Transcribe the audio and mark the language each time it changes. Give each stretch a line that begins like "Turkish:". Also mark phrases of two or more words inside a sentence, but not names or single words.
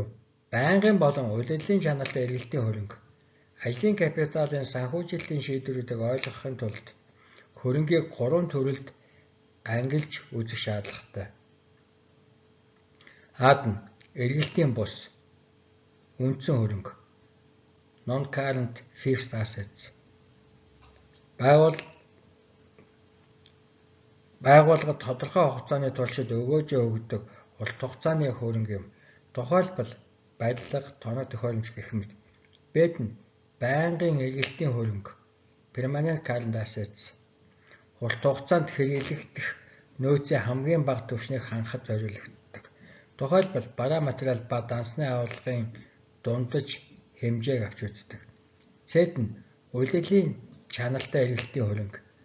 Mongolian: Байнгын болон удирдлагын чанартай эргэлтийн хөрөнгө. Ажлын капиталын санхүүжилтийн шийдвэрүүдийг ойлгохын тулд хөрөнгийг 3 төрөлд ангилж үзэх шаардлагатай. Ад нь эргэлтийн бус, үндсэн хөрөнгө,
English: non-current fixed assets.
Mongolian: Байгууллагад тодорхой хугацааны туршид өгөөжөө өгдөг урт хугацааны хөрөнгө юм. Тухайлбал барилга, тоног төхөөрөмж гэх мэт. Бэд нь байнгын эргэлтийн хөрөнгө,
English: permanent current assets.
Mongolian: Урт хугацаанд хэрэглэгдэх нөөцийн хамгийн бага түвшнийг хангахад зориулагддаг. Тухайлбал бараа материал ба дансны агуулгын дундаж хэмжээг авч үздэг. Цэд нь удирдлагын чанартай эргэлтийн хөрөнгө.